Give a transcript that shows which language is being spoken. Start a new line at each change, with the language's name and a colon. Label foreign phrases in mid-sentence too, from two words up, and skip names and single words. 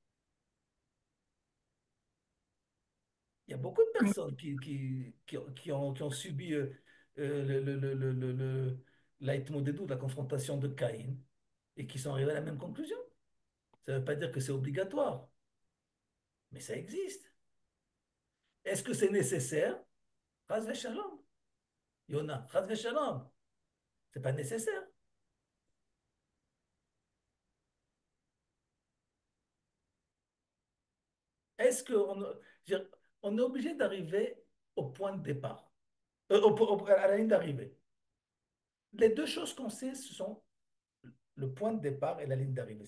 French: Il y a beaucoup de personnes qui ont subi l'Aïtmodédou, la confrontation de Caïn, et qui sont arrivés à la même conclusion. Ça ne veut pas dire que c'est obligatoire, mais ça existe. Est-ce que c'est nécessaire?
Hebrew: חס ושלום. Yona, חס ושלום.
French: C'est pas nécessaire. Est-ce on est obligé d'arriver au point de départ, à la ligne d'arrivée? Les deux choses qu'on sait, ce sont le point de départ et la ligne d'arrivée.